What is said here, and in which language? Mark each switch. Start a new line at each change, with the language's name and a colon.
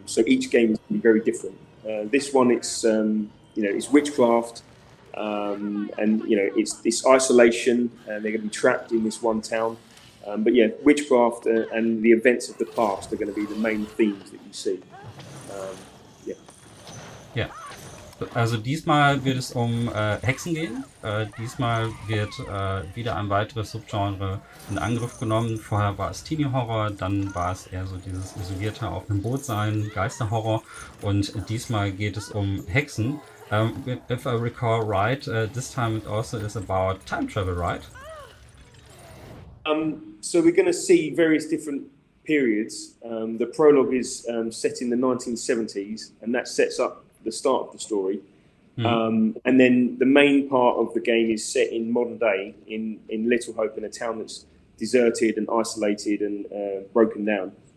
English: So each game is going to be very different. This one, it's witchcraft, and it's this isolation, and they're going to be trapped in this one town. But yeah, witchcraft and the events of the past are going to be the main themes that you see. Um, yeah.
German: Ja. Also diesmal wird es um Hexen gehen. Diesmal wird wieder ein weiteres Subgenre in Angriff genommen. Vorher war es Teenie Horror, dann war es eher so dieses isolierte auf einem Boot sein, Geisterhorror. Und diesmal geht es um Hexen.
English: If I recall right, this time it also is about time travel, right? So we're going to see various different periods. The prologue is set in the 1970s, and that sets up the start of the story. And then the main part of the game is set in modern day in Little Hope, in a town that's deserted and isolated and broken down.